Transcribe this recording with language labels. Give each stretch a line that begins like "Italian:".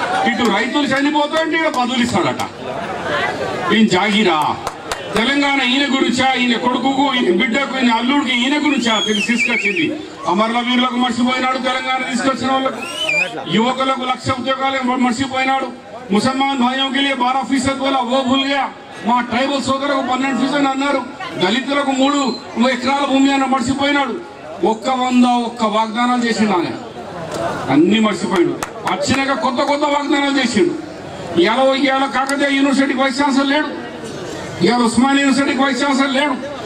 Telugu: ఇటు రైతులు చనిపోతా అంటే ఇక పదవులు ఇస్తాడట. ఈయన జాగిరా తెలంగాణ ఈయన గురించా, ఈయన కొడుకుకు, ఈయన బిడ్డకు, ఈయన అల్లుడికి, ఈయన గురించా తీసుకొచ్చింది. అమరవీరులకు మర్చిపోయినాడు, తెలంగాణ తీసుకొచ్చిన వాళ్ళకు, యువకులకు 1,00,000 ఉద్యోగాలు మర్చిపోయినాడు.
Hindi: ముసల్మాన్ భాइयों के लिए 12% बोला, वो भूल गया.
Telugu: మా ట్రైబల్ సోదరులకు 12% అన్నారు. దళితులకు 3 ఎకరాల భూమి అన్న మర్చిపోయినాడు. 100 వాగ్దానాలు చేసిండు ఆయన, అన్ని మర్చిపోయాడు. వచ్చినాక కొత్త వాగ్దానాలు చేసిండు. ఇవాళ కాకతీయ యూనివర్సిటీకి వైస్ ఛాన్సలర్ లేడు, ఇవాళ ఉస్మానియా యూనివర్సిటీకి వైస్ ఛాన్సలర్ లేడు.